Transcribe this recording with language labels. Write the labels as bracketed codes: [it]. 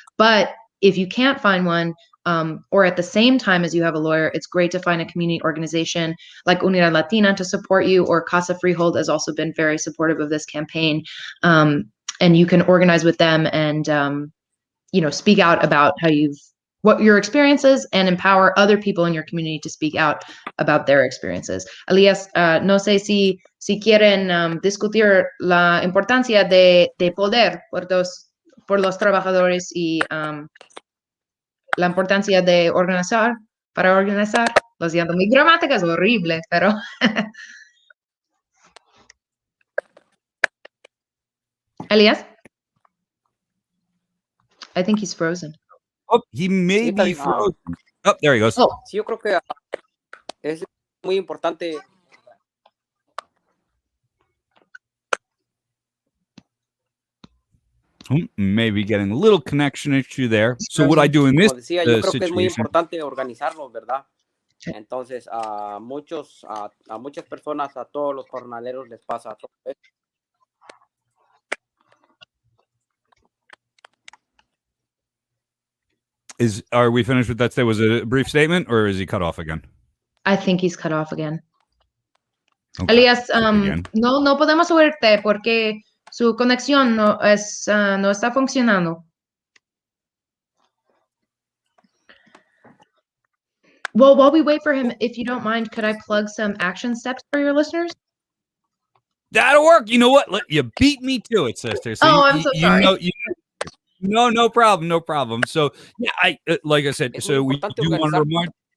[en] But if you can't find one, or at the same time as you have a lawyer, it's great to find a community organization like Unidad Latina to support you, or Casa Freehold has also been very supportive of this campaign. And you can organize with them and speak out about what your experience is and empower other people in your community to speak out about their experiences. [es] Elías, no sé si quieren discutir la importancia de poder por los trabajadores y la importancia de organizar, para organizar. Lo siento, mi gramática es horrible, pero... Elías? [en] I think he's frozen. Oh, he may be frozen. Oh, there he goes. Oh. [es] Sí, yo creo que es muy importante. [en] Maybe getting a little connection issue there. So what I do in this [es] Como decía, yo creo que es muy [en] situation, [es] importante organizarnos, ¿verdad? Entonces, a muchas personas, a todos los jornaleros les pasa todo esto. [en] are we finished with that? Was it a brief statement, or is he cut off again? I think he's cut off again. Okay. [es] Elías, no podemos oírte porque su conexión no está funcionando. [en] Well, while we wait for him, if you don't mind, could I plug some action steps for your listeners? That'll work. You know what? You beat me to it, sister. So I'm so sorry. No problem. So yeah, like I said, so we do want to remind.